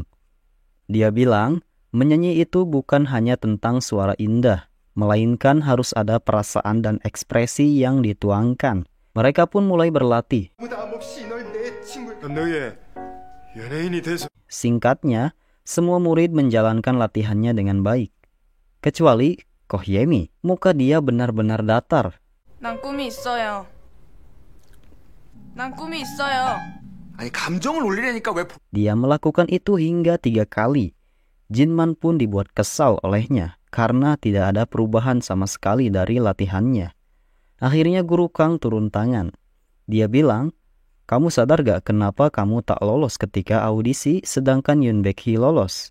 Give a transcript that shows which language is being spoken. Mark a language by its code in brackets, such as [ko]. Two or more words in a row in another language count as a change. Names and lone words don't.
[id] Dia bilang, menyanyi itu bukan hanya tentang suara indah, melainkan harus ada perasaan dan ekspresi yang dituangkan. Mereka pun mulai berlatih. Singkatnya, semua murid menjalankan latihannya dengan baik. Kecuali Ko Hyemi, muka dia benar-benar datar. [ko] 난 꿈이 있어요. 난 꿈이 있어요. 아니 감정을 올리려니까 왜 [id] Dia melakukan itu hingga 3 kali. Jinman pun dibuat kesal olehnya karena tidak ada perubahan sama sekali dari latihannya. Akhirnya Guru Kang turun tangan. Dia bilang, kamu sadar gak kenapa kamu tak lolos ketika audisi sedangkan Yoon Baekhy lolos?